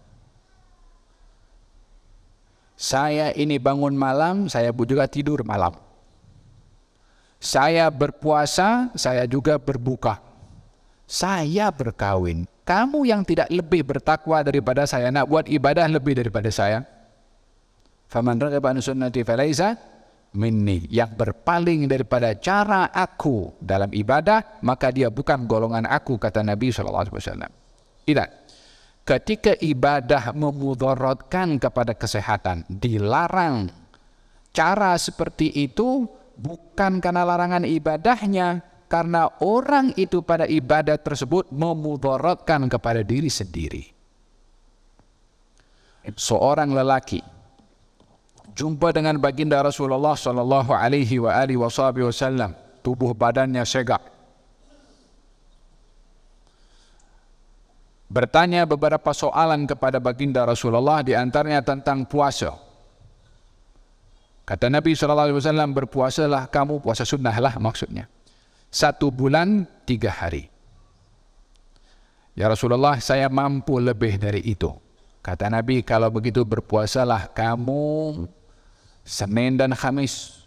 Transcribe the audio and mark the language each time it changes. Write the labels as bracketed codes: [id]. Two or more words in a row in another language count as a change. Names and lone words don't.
[ms] Saya ini bangun malam, saya juga tidur malam. Saya berpuasa, saya juga berbuka. Saya berkawin. Kamu yang tidak lebih bertakwa daripada saya, nak buat ibadah lebih daripada saya. [ar] فمن رغب عن سنتي فليس مني. [ms] Yang berpaling daripada cara aku dalam ibadah, maka dia bukan golongan aku, kata Nabi SAW. Tidak. Ketika ibadah memudaratkan kepada kesehatan, dilarang. Cara seperti itu bukan karena larangan ibadahnya, karena orang itu pada ibadah tersebut memudaratkan kepada diri sendiri. Seorang lelaki jumpa dengan baginda Rasulullah [ar] صلى الله عليه وسلم, [ms] tubuh badannya segak. Bertanya beberapa soalan kepada baginda Rasulullah, di antaranya tentang puasa. Kata Nabi [ar] صلى الله عليه وسلم, [ms] berpuasalah kamu, puasa sunnah lah maksudnya. 1 bulan 3 hari. Ya Rasulullah, saya mampu lebih dari itu. Kata Nabi, kalau begitu berpuasalah kamu Senin dan Khamis.